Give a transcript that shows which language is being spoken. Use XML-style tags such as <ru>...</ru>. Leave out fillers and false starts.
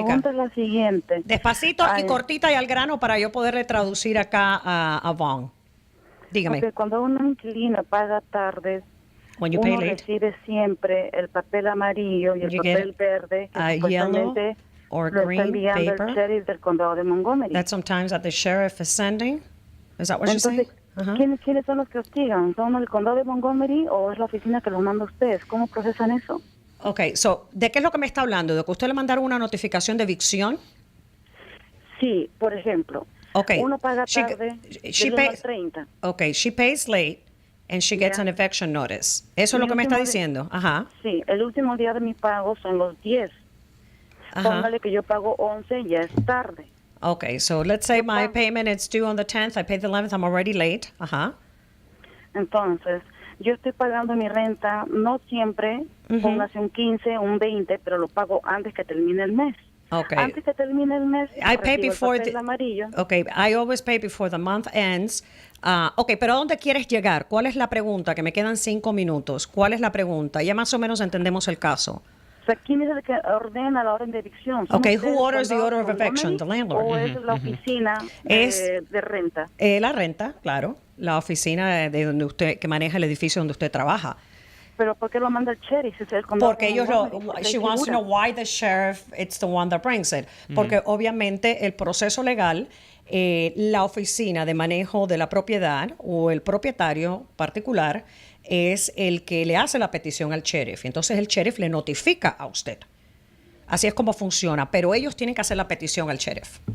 <es>La pregunta es la siguiente. Despacito y cortita y al grano para yo poderle traducir acá a Vaughn. Dígame. Okay, cuando un inquilino paga tardes, uno recibe siempre el papel amarillo y el papel verde que supuestamente</es> <en>or</en> <es>lo</es> <en>green</en> <es>está enviando</es> <en>paper.</en> <es>el sheriff del condado de Montgomery.</es> <en>That sometimes that the sheriff is sending. Is that what you're saying?</en> <es>¿Quiénes son los que hostigan? ¿Son el condado de Montgomery o es la oficina que los manda a ustedes? ¿Cómo procesan eso? Okay, so, ¿de qué es lo que me está hablando? ¿De que usted le mandaron una notificación de evicción? Sí, por ejemplo. Okay. Uno paga tarde del 1 al 30.</es> <en>Okay, she pays late and she gets an eviction notice.</en> <es>¿Eso es lo que me está diciendo? Ajá. Sí, el último día de mi pago son los 10. Póngale que yo pago 11, ya es tarde.</es> <en>Okay, so let's say my payment is due on the 10th. I paid the 11th. I'm already late.</en> <es>Ajá. Entonces, yo estoy pagando mi renta, no siempre, póngase un 15, un 20, pero lo pago antes que termine el mes. Okay. Antes que termine el mes,</es> <en>I pay before</en> <es>el amarillo.</es> <en>Okay, I always pay before the month ends.</en> <es>Okay, pero ¿a dónde quieres llegar? ¿Cuál es la pregunta? Que me quedan 5 minutos. ¿Cuál es la pregunta? Ya más o menos entendemos el caso. O sea, ¿quién es el que ordena la orden de evicción?</es> <en>Okay, who orders the order of eviction? The landlord.</en> <es>¿O es la oficina de renta? La renta, claro. La oficina de donde usted, que maneja el edificio donde usted trabaja. Pero ¿por qué lo manda el sheriff? Porque ellos</es> <en>she wants to know why the sheriff it's the one that brings it.</en> <es>Porque obviamente el proceso legal, la oficina de manejo de la propiedad o el propietario particular es el que le hace la petición al sheriff. Entonces el sheriff le notifica a usted. Así es como funciona, pero ellos tienen que hacer la petición al sheriff.</es>